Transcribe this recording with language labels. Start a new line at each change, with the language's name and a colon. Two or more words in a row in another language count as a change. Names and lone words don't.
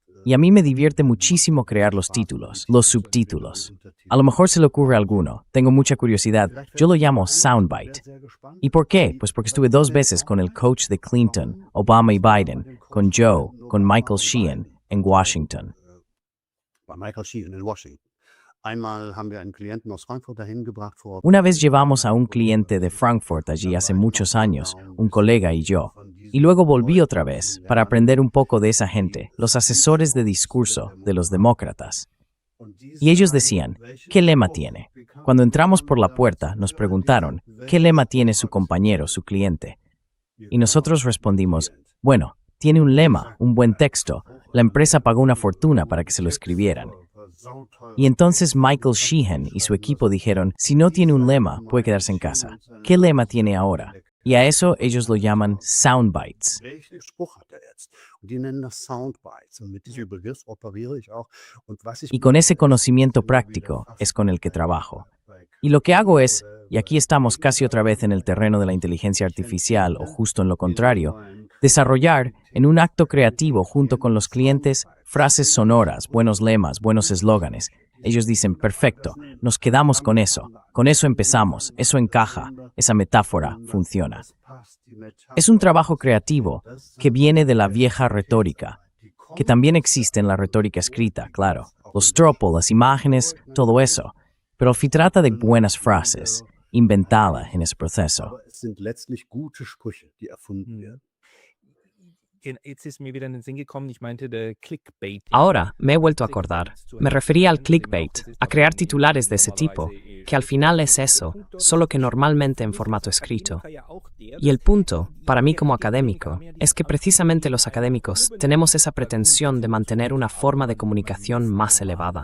Spanish: Y a mí me divierte muchísimo crear los títulos, los subtítulos. A lo mejor se le ocurre a alguno, tengo mucha curiosidad, yo lo llamo soundbite. ¿Y por qué? Pues porque estuve 2 veces con el coach de Clinton, Obama y Biden, con Joe, con Michael Sheehan, en Washington.
German: Bei Michael Sheehan in Washington. Einmal haben wir einen Klienten aus Frankfurt dahin gebracht vor.
Spanish: Una vez llevamos a un cliente de Frankfurt allí hace muchos años, un colega y yo, y luego volví otra vez para aprender un poco de esa gente, los asesores de discurso de los demócratas. Y ellos decían, ¿qué lema tiene? Cuando entramos por la puerta nos preguntaron, ¿qué lema tiene su compañero, su cliente? Y nosotros respondimos, bueno, tiene un lema, un buen texto, la empresa pagó una fortuna para que se lo escribieran. Y entonces Michael Sheehan y su equipo dijeron, si no tiene un lema, puede quedarse en casa. ¿Qué lema tiene ahora? Y a eso ellos lo llaman soundbites.
German: Welchen Spruch hat er jetzt? Und die nennen das Soundbites. Und mit diesem Begriff operiere ich auch. Und was ich
Spanish: Y con ese conocimiento práctico es con el que trabajo. Y lo que hago es, y aquí estamos casi otra vez en el terreno de la inteligencia artificial o justo en lo contrario, desarrollar en un acto creativo junto con los clientes frases sonoras, buenos lemas, buenos eslóganes. Ellos dicen, perfecto, nos quedamos con eso empezamos, eso encaja, esa metáfora funciona. Es un trabajo creativo que viene de la vieja retórica, que también existe en la retórica escrita, claro, los tropos, las imágenes, todo eso, pero se trata de buenas frases, inventadas en ese proceso.
German: Aber es sind letztlich gute Sprüche, die erfunden werden. Jetzt ist mir wieder in den Sinn gekommen, ich meinte der Clickbait.
Spanish: Ahora me he vuelto a acordar. Me refería al clickbait, a crear titulares de ese tipo, que al final es eso, solo que normalmente en formato escrito. Y el punto, para mí como académico, es que precisamente los académicos tenemos esa pretensión de mantener una forma de comunicación más elevada.